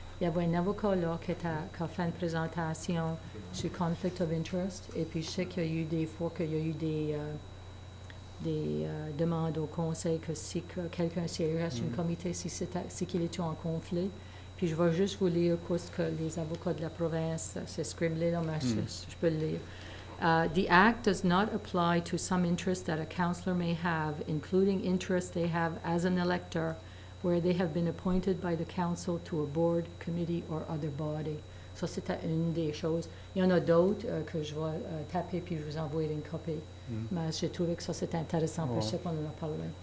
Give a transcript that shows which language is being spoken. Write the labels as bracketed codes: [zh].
[fr] Il y avait un avocat là qui a fait une présentation sur Conflict of Interest. Et puis je sais qu'il y a eu des fois qu'il y a eu des demandes au conseil que si quelqu'un siégeait sur un comité, si qu'il était en conflit. Puis je vais juste vous lire ce que les avocats de la province, c'est scribblé là, mais je peux le lire. [en] The Act does not apply to some interests that a councillor may have, including interests they have as an elector, where they have been appointed by the council to a board, committee, or other body. [fr] Ça, c'était une des choses. Il y en a d'autres que je vais taper puis je vous envoyer une copie. Mais j'ai trouvé que ça, c'était intéressant pour ceux qu'on en a parlé.